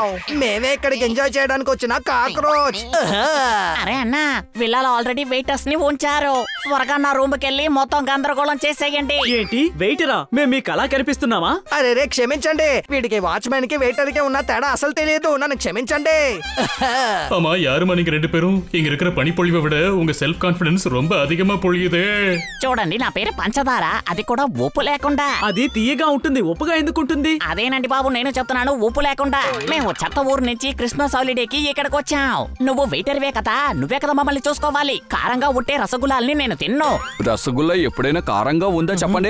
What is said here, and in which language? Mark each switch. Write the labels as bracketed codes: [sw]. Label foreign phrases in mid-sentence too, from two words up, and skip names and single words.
[te] మేమే ఇక్కడికి ఎంజాయ్ చేయడానికి వచ్చిన కాక్రోచ్. అరే అన్నా, విల్లాలో ఆల్రెడీ వెయిటర్స్ ని ఉంచారు. త్వరగా నా రూమ్ కెళ్ళి మొత్తం గందరగోళం చేసేయండి. ఏంటి వెయిటరా? మేము మీకు అలా కనిపిస్తున్నామా? అరే రే, క్షమించండి. వీడికి వాచ్మెన్ కి వెయిటర్ కి ఉన్న తేడా అసలు తెలియదు. నన్ను క్షమించండి. [ta] ஆமா, யாருமா நீங்க ரெண்டு பேரும்? இங்க இருக்கிற பனிப்பொழிவை விட உங்க [en] self confidence [ta] ரொம்ப அதிகமா பொழியுதே. [te] చూడండి, నా పేరు పంచదార, అది కూడా ఉప్పు లేకుండా. అది తీయగా ఉంటుంది, ఉప్పుగా ఎందుకు ఉంటుంది? అదేనండి బాబు, నేను చెప్తున్నాను, ఉప్పు లేకుండా. మేము చెత్త ఊరు నుంచి క్రిస్మస్ హాలిడేకి ఇక్కడికి వచ్చాం. నువ్వు వెయిటర్వే కదా, నువ్వే కదా మమ్మల్ని చూసుకోవాలి. కారంగా ఉంటే రసగుల్లాల్ని నేను తిన్ను. రసగుల్లా ఎప్పుడైనా కారంగా ఉందా చెప్పండి.